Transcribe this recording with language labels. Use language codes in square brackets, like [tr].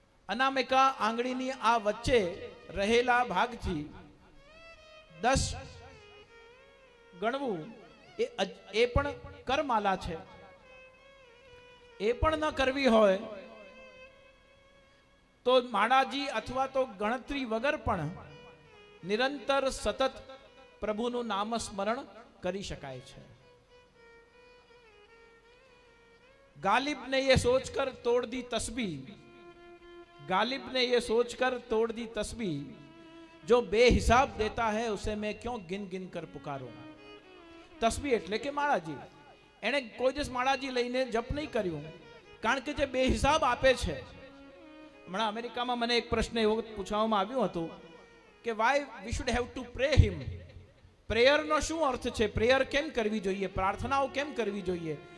[gu] અનામિકા આંગળીની આ વચ્ચે રહેલા ભાગથી 10 ગણવું એ પણ કરમાલા છે. એ પણ ન કરવી હોય તો માળાજી અથવા તો ગણતરી વગર પણ નિરંતર સતત પ્રભુનું નામ સ્મરણ કરી શકાય છે. [hi] गालिब ने ये सोचकर तोड़ दी तस्बीह, गालिब ने ये सोचकर तोड़ दी तस्बीह, जो बेहिसाब देता है उसे मैं क्यों गिन गिन कर पुकारूं. [gu] તસ્બીહ એટલે કે માળાજી. એણે કોઈ દિવસ માળાજી લઈને જપ નહીં કર્યું કારણ કે જે બેહિસાબ આપે છે. હમણાં અમેરિકામાં મને એક પ્રશ્ન એવો પૂછવામાં આવ્યું હતું કે [en] Why we should have to pray him. [gu] પ્રેયરનો શું અર્થ છે? પ્રેયર કેમ કરવી જોઈએ? પ્રાર્થનાઓ કેમ કરવી જોઈએ?